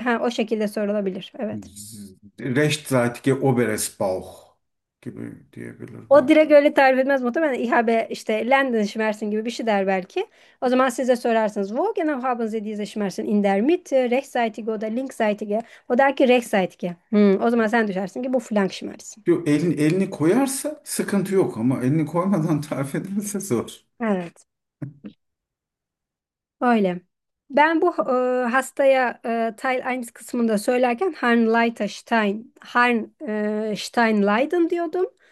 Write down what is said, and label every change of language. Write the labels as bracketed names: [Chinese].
[Turkish] Ha, o şekilde sorulabilir. Evet. [German] Seite. Rechts Seite Oberes Bauch [Turkish] gibi diyebilir O bana. direkt öyle tarif etmez muhtemelen. İHB işte [German] Lenden Schmerzen [Turkish] gibi bir şey der belki. O zaman size sorarsınız. [German] Wo genau haben Sie diese Schmerzen in der Mitte? Rechtsseitige oder linksseitige? [Turkish] O der ki rechtsseitige. O zaman sen düşersin ki bu [German] flank Schmerzen. [Turkish] Yok elini koyarsa sıkıntı yok ama elini koymadan tarif edilirse zor. Evet. Öyle. Ben bu hastaya Teil 1 kısmında söylerken Harnleitenstein-Leiden diyordum.